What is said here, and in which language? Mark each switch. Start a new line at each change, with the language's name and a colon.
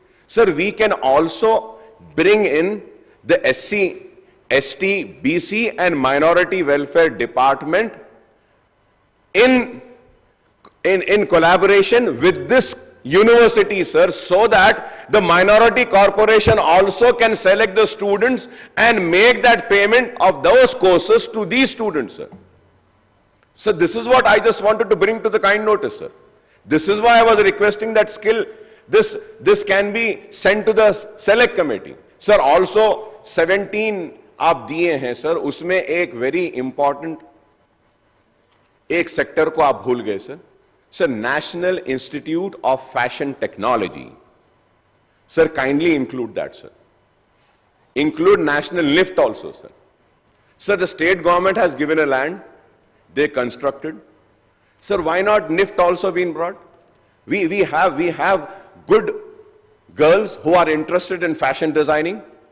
English: Sir, we can also bring in the SC, ST, BC and minority welfare department in collaboration with this university, sir, so that the minority corporation also can select the students and make that payment of those courses to these students, sir. So this is what I just wanted to bring to the kind notice, sir. This is why I was requesting that this can be sent to the select committee. Sir, also 17
Hindi: आप दिए हैं sir, उसमें एक very important एक sector को आप भूल गए sir. Sir, national institute of fashion technology.
English: Sir, kindly include that, sir. Include national lift also, sir. Sir, the state government has given a land, they constructed. Sir, why not NIFT also been brought? We have good girls who are interested in fashion designing.